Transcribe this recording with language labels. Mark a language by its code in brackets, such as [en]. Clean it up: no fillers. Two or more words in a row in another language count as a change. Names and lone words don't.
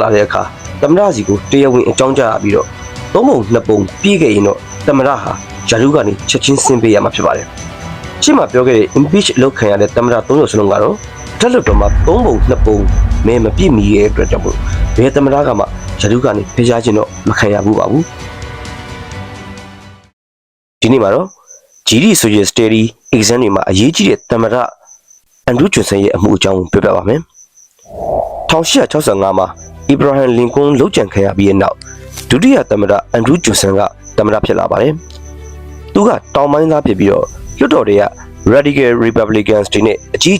[my] လာတဲ့အခါသမ္မတစီကိုတရားဝင်အကြောင်းကြားပြီးတော့3ပုံ2ပုံပြည့်ခဲ့ရင်တော့သမ္မတဟာယာဒူးကနေချက်ချင်းဆင်းပေးရမှာဖြစ်ပါတယ်။ရှင်းမှာပြောခဲ့တဲ့ impeach လုပ်ခံရတဲ့သမ္မတ3ယောက်စလုံးကတော့အထက်လွှတ်တော်မှာ3ပုံ2ပုံမဲမပြည့်မီရဲ့အတွက်ကြောင့်မို့ဘယ်သမ္မတကမှယာဒူးကနေဖယ်ရှားခြင်းတော့မခံရဘူးပါဘူး။ဒီနေ့မှာတော့ GD ဆိုရဲ့ [en] study exam [my] တွေမှာအရေးကြီးတဲ့သမ္မတအန်ဒရူးဂျွန်ဆန်ရဲ့အမှုအကြောင်းပြောပြပါမယ် 1865မှာအီဘရာဟမ်လင်ကွန်းလှုပ်ကြံခံရပြီးတဲ့နောက်ဒုတိယသမ္မတအန်ဒရူးဂျွန်ဆန်ကသမ္မတဖြစ်လာပါတယ်သူကတောင်ပိုင်းသားဖြစ်ပြီးတော့လွှတ်တော်တွေက Radical Republicans တွေနဲ့အကြီးအကျ